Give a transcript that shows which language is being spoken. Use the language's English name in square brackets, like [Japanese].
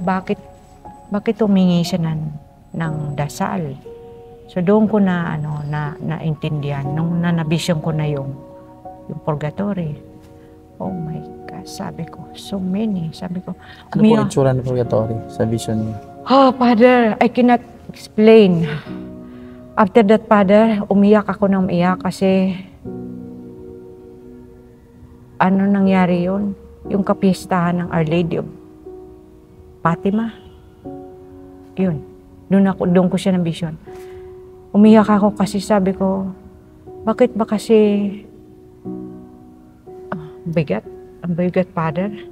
[Filipino] Bakit humingi siya ng dasal? So doon ko naintindihan, nung nabision ko na yung purgatory. [English] Oh my God, [Filipino] sabi ko, [English] so many. [Filipino] Sabi ko, ano po ang itsura ng purgatory sa vision niyo? [English] Oh, Father, I cannot explain. After that, [Filipino] Father, umiyak ako ng umiyak kasi ano nangyari yun? Yung kapistahan ng Our Lady of Fatima. Yun. Doon ko siya ng vision. Umiyak ako kasi sabi ko, bakit ba kasi ang bigat, Father?